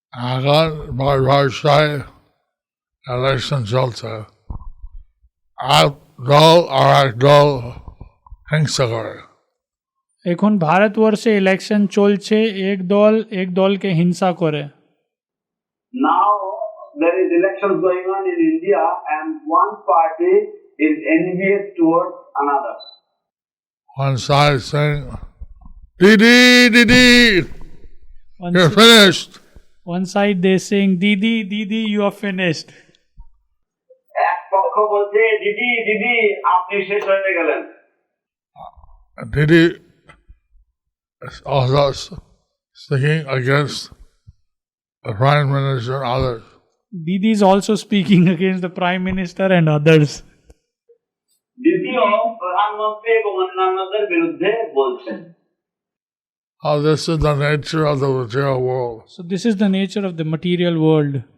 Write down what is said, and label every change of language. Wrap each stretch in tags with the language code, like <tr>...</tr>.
<bn>এখন ভারতবর্ষে ইলেকশন চলছে, এক দল আর এক দল হিংসা করে। এখন ভারতবর্ষে ইলেকশন চলছে, এক দলকে হিংসা করে।</bn> <en>Now there is elections going on in India and one party is envious towards another. One side saying, Didi, Didi, you're finished. One side they saying, Didi, Didi, you are finished.</en> <bn>এক পক্ষ বলছে দিদি দিদি আপনি শেষ হয়ে গেলেন।</bn> <en>Didi is also speaking against the Prime Minister and others. Didi is also speaking against the Prime Minister and others.</en> <bn>দ্বিতীয় প্রধানমন্ত্রী এবং অন্যান্যদের বিরুদ্ধে বলছেন।</bn> <en>This is the nature of the material world. So this is the nature of the material world.</en>